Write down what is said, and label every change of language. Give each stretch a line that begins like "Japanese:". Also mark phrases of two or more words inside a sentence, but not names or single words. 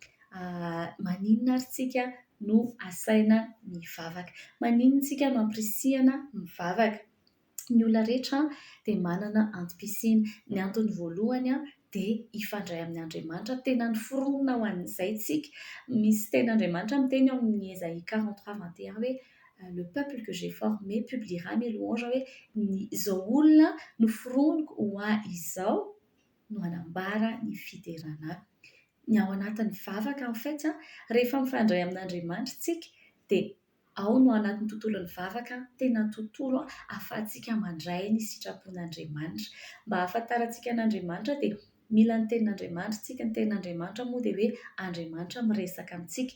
Malagasy: Maninona ary tsika no asaina mivavaka? Maninona tsika no ampirisihana mivavaka? Ny olona rehetra dia manana antom-pisiana. Ny antony voalohany dia hifandray amin'ny Andriamanitra, tena ny foronina ho an'izay tsika. Misy ten'Andriamanitra miteny ao amin'ny Isaïe 43:21 hoe
French: le peuple que j'ai formé publiera mes louanges,
Malagasy: hoe izao olona no foroniko ho izao no hanambara ny fiterana. Ny ao anatin'ny vavaka
French: en fait
Malagasy: rehefa mifandray amin'Andriamanitra tsika dia ao no anatin'ny tontolon'ny vavaka tena tontolo ahafahantsika mandray ny sitrapon'Andriamanitra. Mba ahafantarantsika an'Andriamanitra dia mila ny tenin'Andriamanitra tsika. Ny tenin'Andriamanitra moa dia hoe Andriamanitra miresaka amintsika.